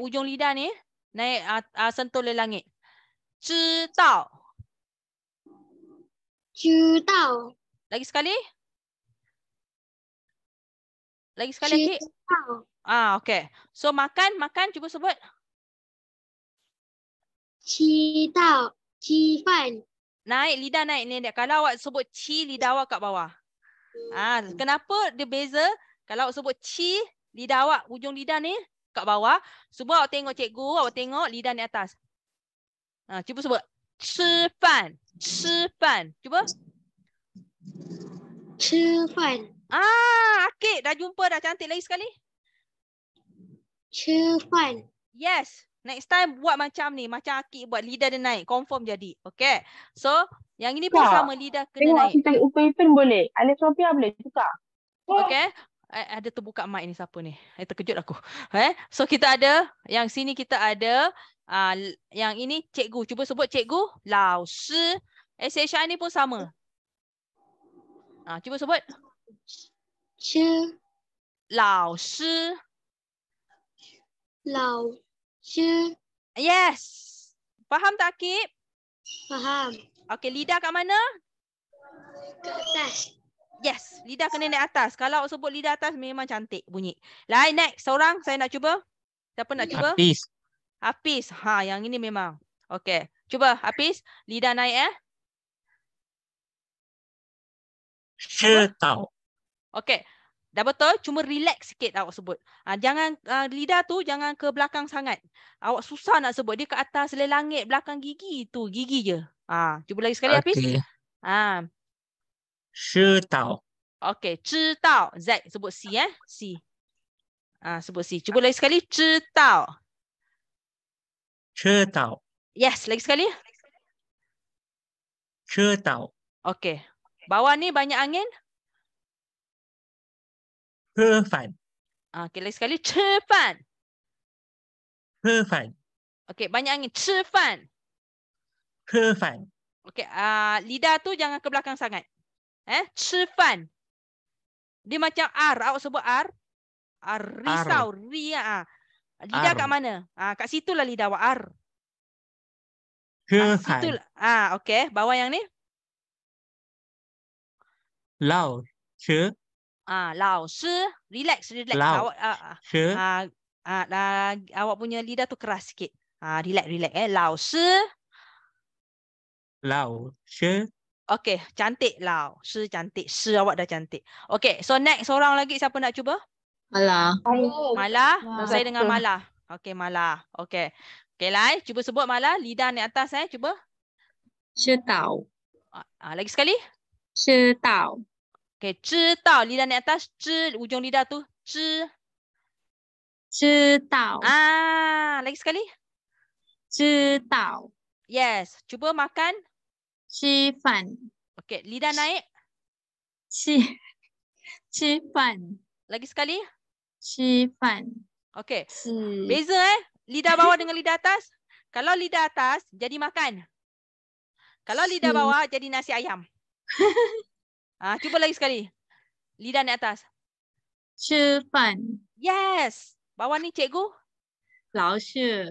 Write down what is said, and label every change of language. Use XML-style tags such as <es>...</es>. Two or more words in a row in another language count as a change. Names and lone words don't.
<ms>Ujung lidah ni naik sentuh le langit.</ms> <zh>知道.</zh> <ms>Lagi sekali. Akib. Okay. So makan cuba sebut.</ms> <zh>吃到鸡饭</zh> <ms>Naik, lidah naik ni. Kalau awak sebut ci, lidah awak kat bawah. Kenapa dia beza? Kalau awak sebut ci, lidah awak, ujung lidah ni kat bawah. Cuba awak tengok cikgu, awak tengok lidah ni atas. Cuba sebut.</ms> <zh>吃饭.</zh> <ms>Cuba.</ms> <zh>吃饭</zh> <ms>Akik dah jumpa dah, cantik. Lagi sekali.</ms> <zh>吃饭</zh> <ms>Yes. Next time buat macam ni. Macam Akik buat, lidah dia naik. Confirm jadi. Okay. So, yang ini pun sama. Lidah kena Tengok naik. kita Upin boleh. Alif Sophia boleh tukar. Okay. Ada terbuka mic ni siapa ni? Terkejut aku. So, kita ada. Yang sini kita ada. Yang ini cikgu. Cuba sebut cikgu.</ms> <zh>老师.</zh> <ms>SHI ni pun sama. Cuba sebut.</ms> <zh>吃老师. 老师</zh> <ms>Yes. Faham tak Akib? faham Okay, lidah kat mana? ke atas Yes, lidah kena naik atas. Kalau awak sebut lidah atas memang cantik bunyi. Lain next, seorang saya nak cuba. Siapa nak cuba? Hafiz. Yang ini memang. Okay, cuba Hafiz. Lidah naik</ms> <zh>知道</zh> <ms>Okay, dah betul. Cuma relax sikit awak sebut. Jangan lidah tu jangan ke belakang sangat. Awak susah nak sebut. Dia ke atas langit belakang gigi tu. Gigi je. Cuba lagi sekali Hafiz. Okey.</ms> <zh>知道</zh> <ms>Okay, 知道 Z sebut C C. Sebut C. Cuba lagi sekali.</ms> <zh>知道知道</zh> <ms>Yes, lagi sekali.</ms> <zh>知道</zh> <ms>Okay. Bawah ni banyak angin.</ms> <zh>吃饭</zh> <ms>Okay, lagi sekali.</ms> <zh>吃饭吃饭</zh> <ms>Okay, banyak angin.</ms> <zh>吃饭吃饭</zh> <ms>Okay, lidah tu jangan ke belakang sangat. 吃饭 Dia macam R. Awak sebut R. Risau. Ri. Lidah kat mana? Kat situlah lidah awak. R.</ms> <zh>吃</zh> <ms>Situ.</ms> <zh>饭</zh> <ms>Okay. Bawah yang ni.</ms> <zh>老师老师. Relax.</zh> <ms>Lao. Awak,</ms> <zh>是</zh> <ms>awak punya lidah tu keras sikit.</ms> <zh>Relax. 老师. 老师.</zh> <ms>Okay, cantik Lao. Shi cantik. Shi awak dah cantik. Okay, so next orang lagi siapa nak cuba? Mala. Mala. Nah, Saya dengan betul. Mala. Okay, Mala. Okay. Okay, Lai. Cuba sebut Mala. Lidah naik atas cuba.</ms> <zh>知道</zh> <ms>Lagi sekali.</ms> <zh>知道</zh> <ms>Okay, 知道. Lidah naik atas. 知 ujung lidah tu.</ms> <zh>知. 知道</zh> <ms>Lagi sekali.</ms> <zh>知道</zh> <ms>Yes. Cuba makan.</ms> <zh>吃饭</zh> <ms>Okay, lidah naik.</ms> <zh>吃饭</zh> <ms>Lagi sekali.</ms> <zh>吃饭</zh> <ms>Okay.</ms> <zh>吃</zh> <ms>Beza lidah bawah dengan lidah atas. Kalau lidah atas jadi makan. Kalau lidah bawah jadi nasi ayam. Cuba lagi sekali. Lidah naik atas.</ms> <zh>吃饭</zh> <ms>Yes. Bawah ni cikgu.</ms> <zh>老师</zh>